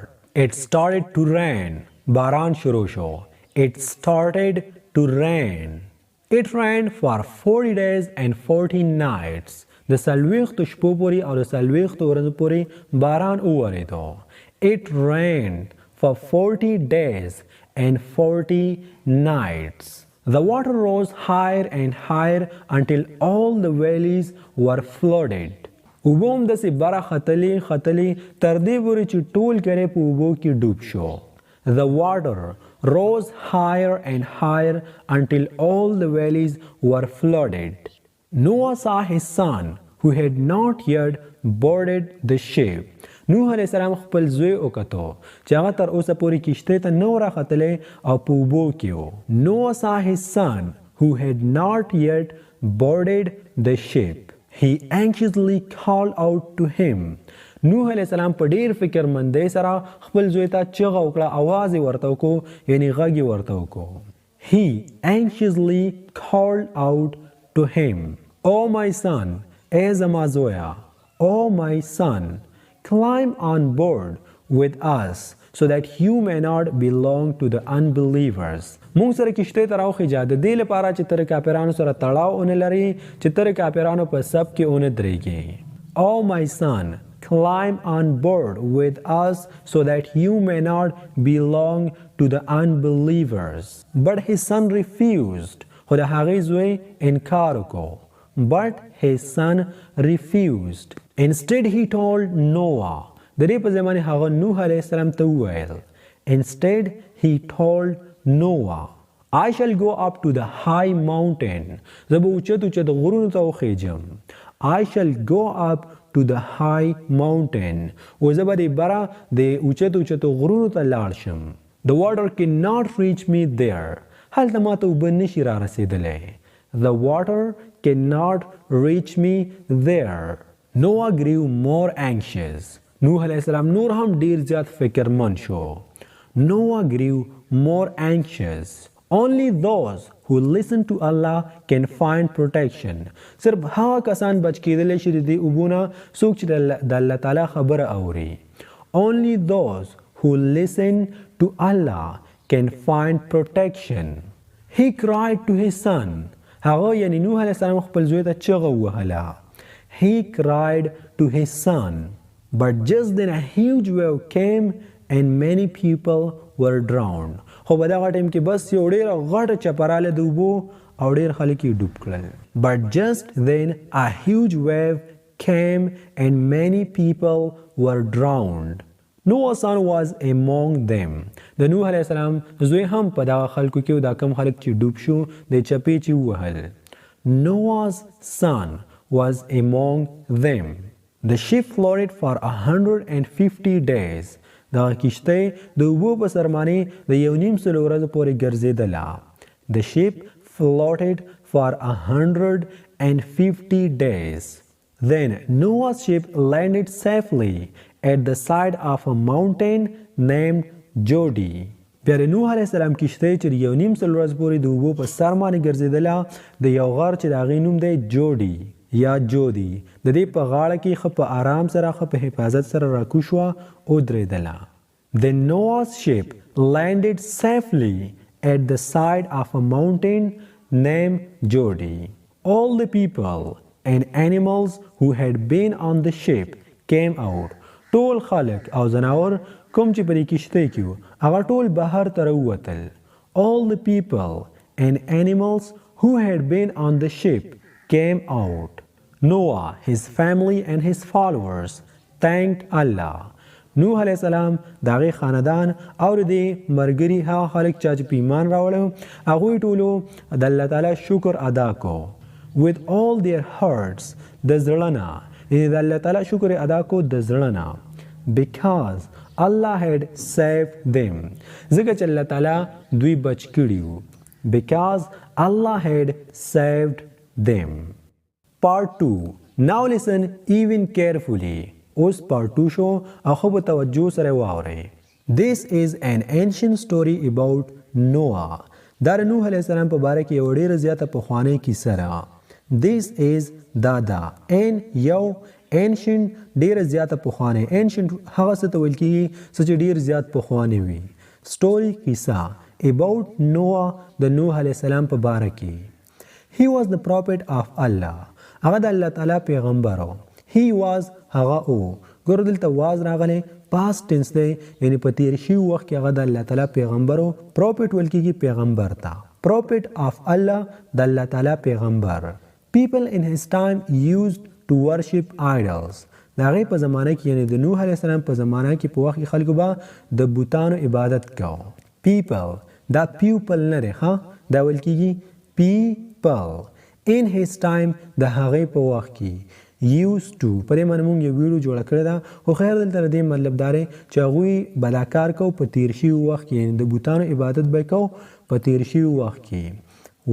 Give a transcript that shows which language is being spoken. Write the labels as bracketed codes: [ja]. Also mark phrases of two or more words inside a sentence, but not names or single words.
[en] It started to rain. [ps] باران شروع شو. [en] It started to rain. It rained for 40 days and 40 nights. [ps] د څلوېښتو شپو پورې او د څلوېښتو ورځو پورې باران وورېدو. [en] It rained for 40 days and 40 nights. The water rose higher and higher until all the valleys were flooded. [ps] اوبو هم داسې بره ختلې ختلې تر دې پورې چې ټول کلی په اوبو کې ډوب شو. [en] The water rose higher and higher until all the valleys were flooded. Noah saw his son who had not yet boarded the ship. [ps] نوح علیہ السلام خپل زوی وکتو چې هغه تر اوسه پورې کشته ته نه راختلی او په اوبو کې و. [en] Noah saw his son who had not yet boarded the ship. He anxiously called out to him. [ps] نوح علیہ السلام په ډیر فکر مندۍ سره خپل زوی ته چغه وکړه اواز یې ورته وکړو یعنی غږ یې ورته وکړو. [en] He anxiously called out to him. Oh my son, [ps] ای زما زویه. [en] Oh my son, climb on board with us so that you may not belong to the unbelievers. [ps] مونږ سره کشته ته راوخیجه د دې لپاره چې ته کافرانو سره تړاو ونه لري چې ته کافرانو په سب کې ونه درېږې. [en] Oh my son, climb on board with us so that you may not belong to the unbelievers. But his son refused. [ps] خو د هغې زوی انکار وکړو. [en] But his son refused. Instead he told Noah. [ps] د دې په ځای باندې هغه نوح علیه السلام ته وویل. [en] Instead he told Noah, I shall go up to the high mountain. [ps] زه به اوچت اوچت غرونو ته وخیجم. [en] I shall go up to the high mountain. [ps] و زه به د بره د اوچت اوچت غرونو ته لاړ شم. [en] The water cannot reach me there. [ps] هلته ما ته اوبه نشي را رسېدلی. [en] The water cannot reach me there. Noah grew more anxious. [ps] نوح علیہ السلام نور هم ډیر زیات فکرمند شو. [en] Noah grew more anxious. Only those who listen to Allah can find protection. [ps] صرف هغه کسان بچ کېدلی شي د دې اوبونه څوک چې د الله تعالی خبره اوري. [en] Only those who listen to Allah can find protection. He cried to his son. [ps] هغه یعنی نوح علیه السلام خپل زوی ته چغه ووهله. [en] He cried to his son. But just then a huge wave came and many people were drowned. [ps] خو په دغه ټایم کې بس یو ډېره غټه چپراله د اوبو او ډېر خلک یې ډوب کړل. [en] But just then a huge wave came and many people were drowned. Noah's son was among them. [ps] د نوح علیه السلام زوی هم په دغه خلکو کې دا کم خلک چې ډوب شو د چپې چې ووهل. [en] Noah's son was among them. The ship floated for 150 days. [ps] دا کشته د اوبو په سرمانې د 1.5 ورځې پورې ګرځېدله. [en] The ship floated for 150 days. Then Noah's ship landed safely at the side of a mountain named Jodi. [ps] بیا د نوح علیه السلام کشته چې د 1.5 ورځې پورې د اوبو په سرمانې ګرځېدله د یو غر چې د هغې نوم دی جوډي یا جودي. د دې په غاړه کې ښه په آرام سره ښه په حفاظت سره راکوز شوه او درېدله. [en] Then Noah's ship landed safely at the side of a mountain named Jodi. All the people and animals who had been on the ship came out. [ps] ټول خلک او ځناور کوم چې په دې کشتۍ کې وو هغه ټول بهر ته راووتل. [en] All the people and animals who had been on the ship came out. Noah, his family and his followers thanked Allah. [ps] نوح علیه السلام د هغې خاندان او د دې ملګري هغه خلک چې په ایمان راوړی هغوی ټولو د الله تعالی شکر ادا کو. [en] With all their hearts [ps] د زړه نه د الله تعالی شکر ادا کو د زړه نه. [en] Because Allah had saved them. [ps] ځکه چې الله تعالی دوی بچ کړي وو. [en] Because Allah had saved them. Part 2. Now listen even carefully. [ps] اوس پارت 2 شو او خو په توجه سره واورئ. [en] This is an ancient story about Noah. [ps] دا د نوح علیه السلام په باره کې یو ډېره زیاته پخوانۍ کیسه ده. [en] This is [ps] دا ان یو ancient ډېره زیاته پخوانۍ. ancient هغه څه ته ویل کېږي څه چې ډېر زیات پخوانۍ وي. story کیسه [en] about Noah [ps] د نوح علیه السلام په باره کې. [en] He was the prophet of Allah. [ps] هغه د الله تعالی پیغمبر و. [en] He was [ps] هغه او ګوره دلته واز راغلی [en] past tense [ps] دی یعنی په تیر شوي وخت کې هغه د الله تعالی پیغمبر و. prophet ویل کېږي پیغمبر ته. [en] prophet of Allah [ps] د الله تعالی پیغمبر. [en] people in his time used to worship idols. [ps] د هغې په زمانه کې یعنی د نوح علیه السلام په زمانه کې په وخت کې خلکو به د بوتانو عبادت کوو. people دا people نه دی ښه دا ویل کېږي people. [en] in his time [ps] د هغې په وخت کې [en] used to [ps] په دې باندې موږ یو ویډیو جوړه کړې ده خو خیر دلته د دې مطلب دا دی چې هغوی بلاکار کو په تیر شوي وخت کې د بوتانو عبادت به کو په تیر شوي وخت کې.